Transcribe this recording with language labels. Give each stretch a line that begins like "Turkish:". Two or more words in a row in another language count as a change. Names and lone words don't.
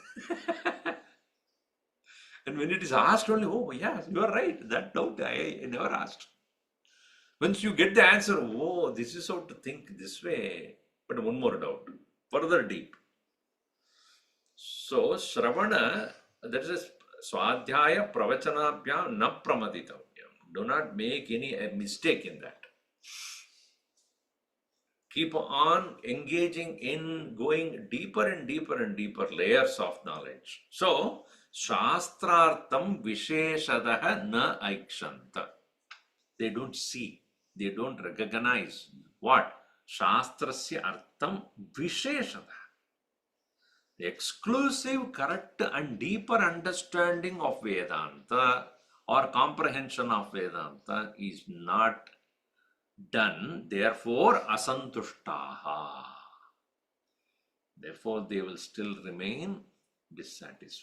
English: And when it is asked only, oh, yes, you are right. That doubt I never asked. Once you get the answer, oh, this is how to think this way. But one more doubt, further deep. So, Shravana, that is
Sanskrit: स्वाध्याय प्रवचनाभ्यां न प्रमदितव्यम्.
English: Do not make any mistake in that. Keep on engaging in going deeper and deeper and deeper layers of knowledge. So,
Sanskrit: शास्त्रार्थं विशेषतः न ईक्षन्ते.
English: They don't see, they don't recognize what?
Sanskrit: शास्त्रस्य अर्थं विशेषतः.
English: The exclusive, correct and deeper understanding of Vedanta or comprehension of Vedanta is not done, therefore asantushtaha. Therefore they will still remain dissatisfied.